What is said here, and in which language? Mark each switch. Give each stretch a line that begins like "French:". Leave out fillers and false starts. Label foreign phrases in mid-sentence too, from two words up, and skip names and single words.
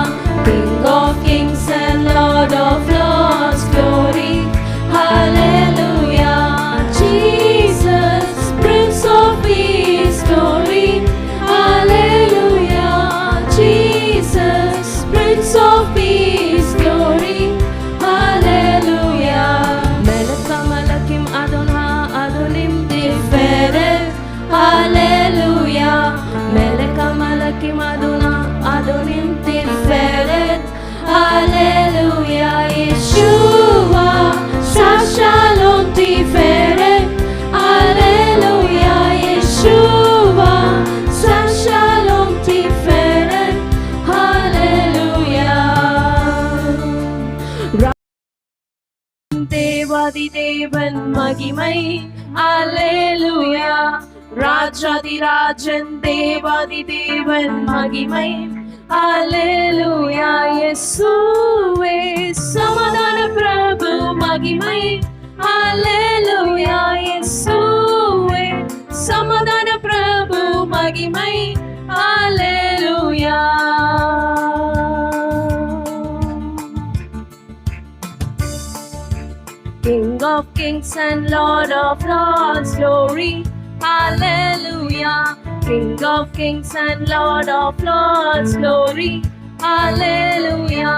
English: King of kings and Lord of lords, glory, hallelujah. Jesus, Prince of peace, glory, hallelujah. Jesus, Prince of peace, glory, hallelujah.
Hebrew: מלך מלכים אדוני אדונים תפארת, הללויה. מלך מלכים אדוני אדונים תפארת, הללויה. ישוע שלום תפארת, הללויה. ישוע שלום תפארת, hallelujah.
Tamil: தேவாதி தேவன் மகிமை, அல்லேலூயா. ராஜாதி ராஜன் தேவாதி தேவன் மகிமை, அல்லேலூயா. இயேசுவே சமாதான பிரபு மகிமை, அல்லேலூயா. இயேசுவே சமாதான பிரபு மகிமை, அல்லேலூயா.
English: King of kings and Lord of lords, glory, hallelujah. King of kings and Lord of lords, glory, hallelujah.